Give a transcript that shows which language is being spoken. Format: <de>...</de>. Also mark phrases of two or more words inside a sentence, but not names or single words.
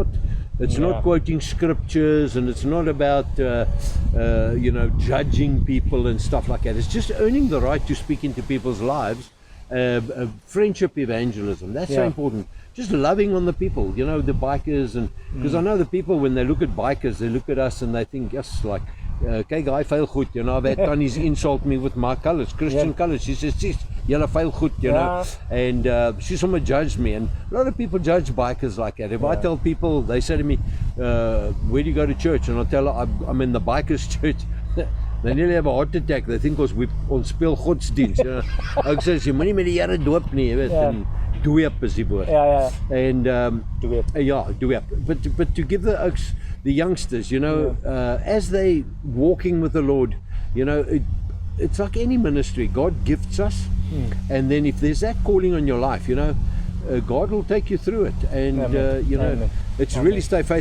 <en>It's not quoting scriptures, and it's not about judging people and stuff like that. It's just earning the right to speak into people's lives. Friendship evangelism, that's so important. Just loving on the people, you know, the bikers, and because I know the people, when they look at bikers, they look at us and they think, yes, like,</en> <af>kyk, hy veil goed,</af> <en>you know, I've had Tannies insult me with my colors, Christian colors. She says,</en> <af>sis, julle veil goed,</af> <en>you know, and she someone judged me, and a lot of people judge bikers like that. If I tell people, they say to me, where do you go to church? And I tell her, I'm in the bikers church. They nearly have a heart attack. They think</en> <af>ons speel godsdienst.</af> <en>You know?</en> <af>Ek sê, jy moenie met die Here doop nie, jy weet, en doop is die woord.</af> <en>And doop. But to give the youngsters, you know, as they walking with the Lord, you know, it's like any ministry. God gifts us, and then if there's that calling on your life, you know, God will take you through it, and you know, it's really stay faithful.</en>